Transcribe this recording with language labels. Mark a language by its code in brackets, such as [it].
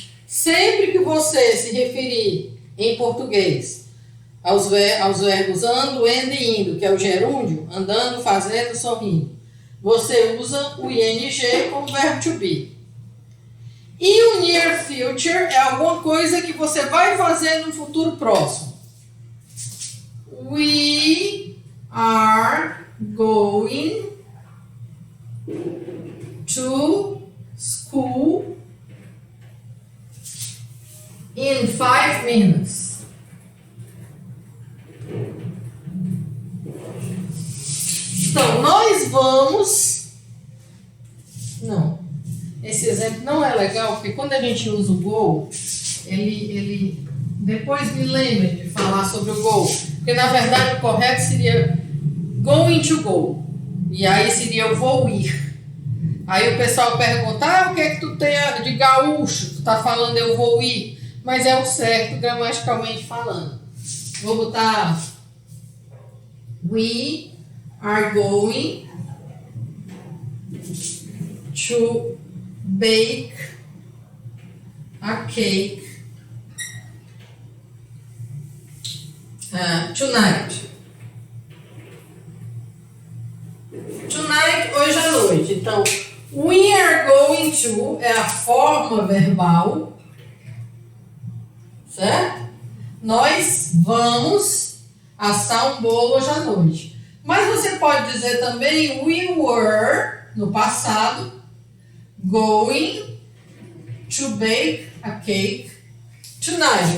[pt] Sempre que você se referir em português aos verbos ando, indo e indo, que é o gerúndio, andando, fazendo, sorrindo, você usa o ing como verbo to be. E o near future é alguma coisa que você vai fazer no futuro próximo. [en] We are going to school in 5 minutes. [pt] Então, nós vamos... Não, esse exemplo não é legal, porque quando a gente usa o go, ele depois me lembre de falar sobre o go, porque na verdade o correto seria [en] going to go, [pt] e aí seria eu vou ir. Aí o pessoal pergunta, o que é que tu tem de gaúcho? Tu tá falando eu vou ir, mas é o certo gramaticalmente falando. Vou botar [en] we are going to bake a cake tonight. [pt] Tonight, hoje à noite. Então, [en] we are going to [pt] é a forma verbal, certo? Nós vamos assar um bolo hoje à noite. Mas você pode dizer também [en] we were, [pt] no passado, [en] going to bake a cake tonight.